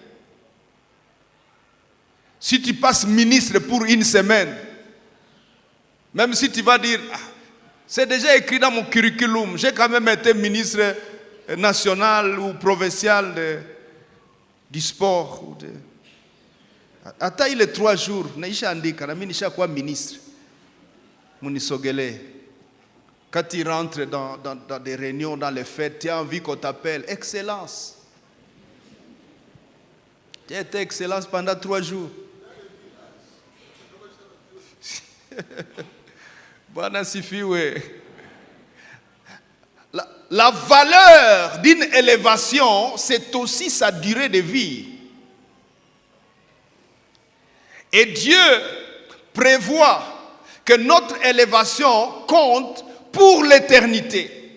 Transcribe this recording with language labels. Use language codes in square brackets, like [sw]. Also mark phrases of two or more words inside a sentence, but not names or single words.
[fr] Si tu passes ministre pour 1 semaine, même si tu vas dire, c'est déjà écrit dans mon curriculum, j'ai quand même été ministre national ou provincial du sport. Attends les 3 jours, [sw] naisha andika, na mimi nisha kuwa ministre. Munisogele. [fr] Quand tu rentres dans des réunions, dans les fêtes, tu as envie qu'on t'appelle Excellence. Tu as été Excellence pendant 3 jours. [sw] Bwana sifiwe. [fr] La valeur d'une élévation, c'est aussi sa durée de vie. Et Dieu prévoit que notre élévation compte pour l'éternité.